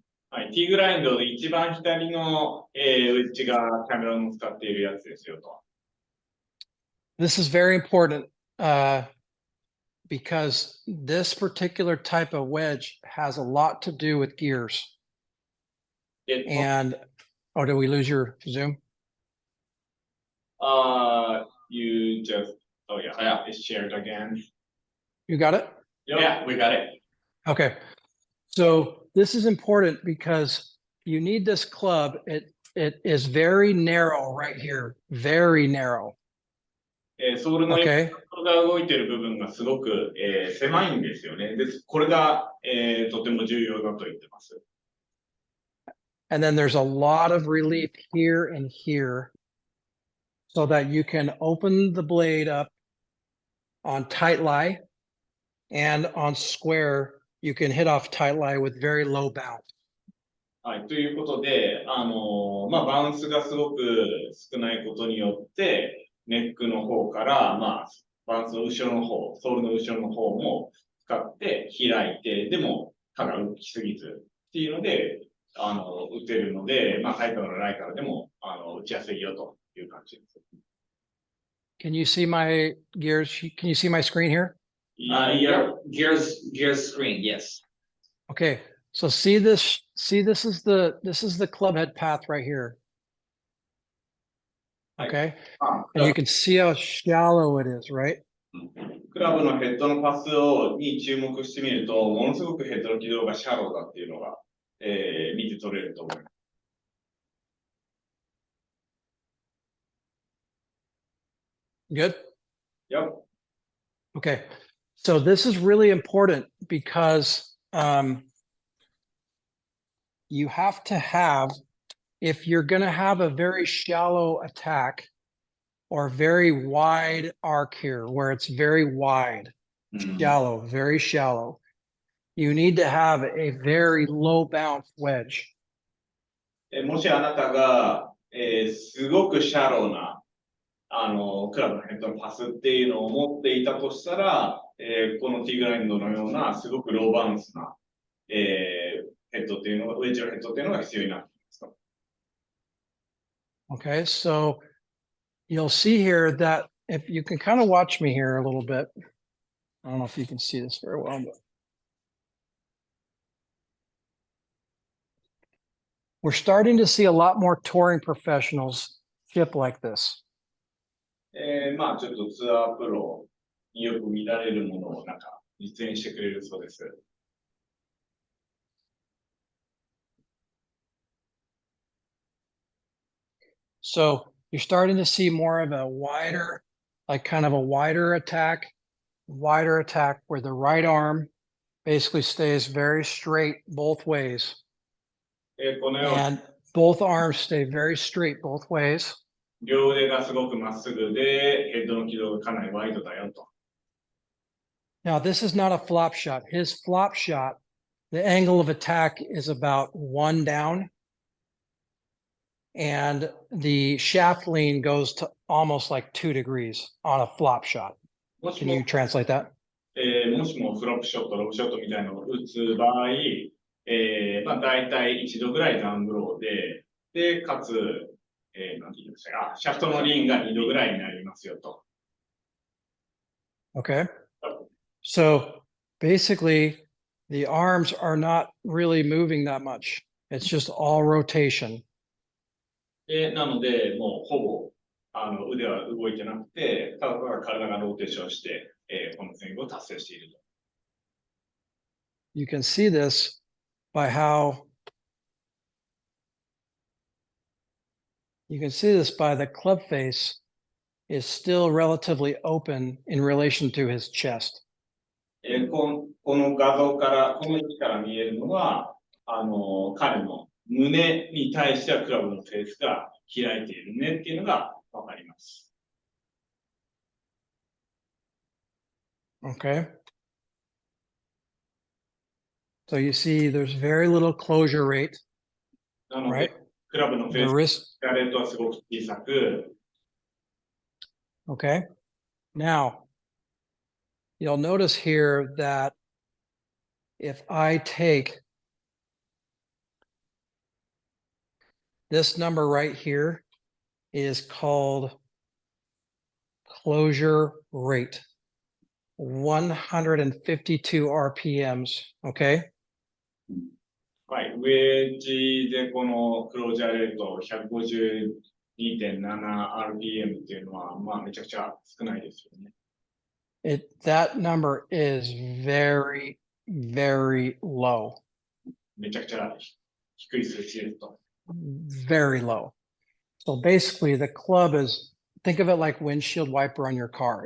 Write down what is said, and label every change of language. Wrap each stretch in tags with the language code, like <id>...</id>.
<ja>はい、T グラインドで一番左の、ウェッジがキャメロンの使っているやつですよと。</ja> <en>This is very important because this particular type of wedge has a lot to do with gears. And oh, did we lose your Zoom? You just, oh yeah, it's shared again. You got it? Yep. Yeah, we got it. Okay. So this is important because you need this club. It is very narrow right here, very narrow.</en> <ja>ソールの</ja> <en>Okay.</en> <ja>が動いている部分がすごく、狭いんですよね。で、これが、とても重要だと言ってます。</ja> <en>And then there's a lot of relief here and here so that you can open the blade up on tight lie and on square. You can hit off tight lie with very low bounce.</en> <ja>はい、ということで、バウンスがすごく少ないことによって、ネックの方から、バランスの後ろの方、ソールの後ろの方も使って開いて、でも刃が浮きすぎずっていうので、打てるので、まあ、タイプのライからでも、打ちやすいよという感じです。</ja> <en>Can you see my gears? Can you see my screen here? Your gears screen, yes. Okay. So see this, this is the club head path right here. Okay. And you can see how shallow it is, right?</en> <ja>クラブのヘッドのパスに注目してみると、ものすごくヘッドの軌道がシャローだっていうのが、見て取れると思います。</ja> <en>Good? Yep. Okay. So this is really important because you have to have, if you're going to have a very shallow attack or very wide arc here, where it's very wide, shallow, very shallow, you need to have a very low bounce wedge.</en> <ja>もしあなたが、すごくシャローな、クラブのヘッドのパスっていうのを持っていたとしたら、このティーグラインドのようなすごくローバウンスな、ヘッドっていうのが、ウェッジのヘッドっていうのが必要になってきます。</ja> <en>Okay, so you'll see here that if you can kind of watch me here a little bit, I don't know if you can see this very well, but we're starting to see a lot more touring professionals chip like this.</en> <ja>まあちょっとツアープロによく見られるものをなんか実演してくれるそうです。</ja> <en>So you're starting to see more of a wider, like kind of a wider attack where the right arm basically stays very straight both ways.</en> <ja>このように</ja> <en>And both arms stay very straight both ways.</en> <ja>両腕がすごくまっすぐで、ヘッドの軌道がかなりワイドだよと。</ja> <en>Now, this is not a flop shot. His flop shot, the angle of attack is about 1 down. And the shaft lean goes to almost like 2 degrees on a flop shot.</en> <ja>もし</ja> <en>Can</en> <ja>も</ja> <en>you translate that?</en> <ja>もしもフロップショット、ロブショットみたいなのを打つ場合、まあ大体1度ぐらいダウンブローで、かつ、なんて言いましたか、シャフトのリンが2度ぐらいになりますよと。</ja> <en>Okay. So basically, the arms are not really moving that much. It's just all rotation.</en> <ja>なので、もうほぼ腕は動いてなくて、ただただ体がローテーションして、このスイングを達成していると。</ja> <en>You can see this by how you can see this by the club face is still relatively open in relation to his chest.</en> <ja>この画像から、この位置から見えるのは、彼の胸に対してはクラブのフェースが開いているねっていうのがわかります。</ja> <en>Okay. So you see there's very little closure rate,</en> <ja>なの</ja> <en>right?</en> <ja>で、クラブのフ</ja> <en>The</en> <ja>ェー</ja> <en>wrist,</en> <ja>スレートはすごく小さく、</ja> <en>okay. Now, you'll notice here that if I take this number right here is called closure rate, 152 RPMs, okay?</en> <ja>はい、ウェッジでこのクロージャーレート 152.7rpm っていうのは、まあめちゃくちゃ少ないですよね。</ja> <en>That number is very, very low.</en> <ja>めちゃくちゃ低い数値ですと。</ja> <en>Very low. So basically the club is, think of it like windshield wiper on your car.</en>